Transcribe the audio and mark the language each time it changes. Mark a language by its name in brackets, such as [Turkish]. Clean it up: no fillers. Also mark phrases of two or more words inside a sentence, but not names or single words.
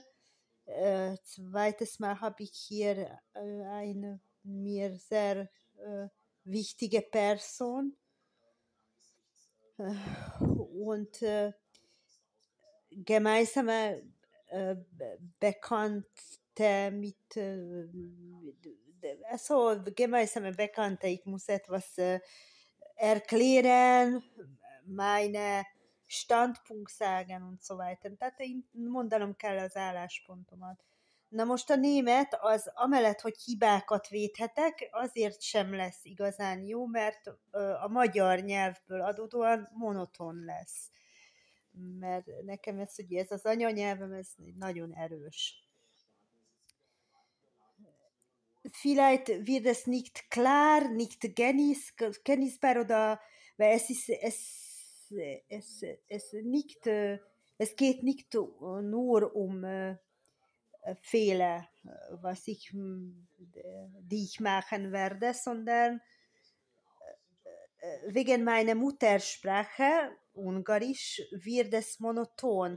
[German] Zweites Mal habe ich hier eine mir sehr wichtige Person und gemeinsame Bekannte gemeinsame Bekannte, ich muss etwas erklären, meine Standpunkt sagen und so weiter. [Hungarian] Tehát én mondanom kell az álláspontomat. Na most a német az amellett, hogy hibákat védhetek, azért sem lesz igazán jó, mert a magyar nyelvből adódóan monoton lesz. Mert nekem ez, ugye ez az anyanyelvem, ez nagyon erős. [German] Vielleicht wird es nicht klar, nicht genießbar oder weil es geht nicht nur um Fehler, die ich machen werde, sondern wegen meiner Muttersprache, Ungarisch, wird es monoton.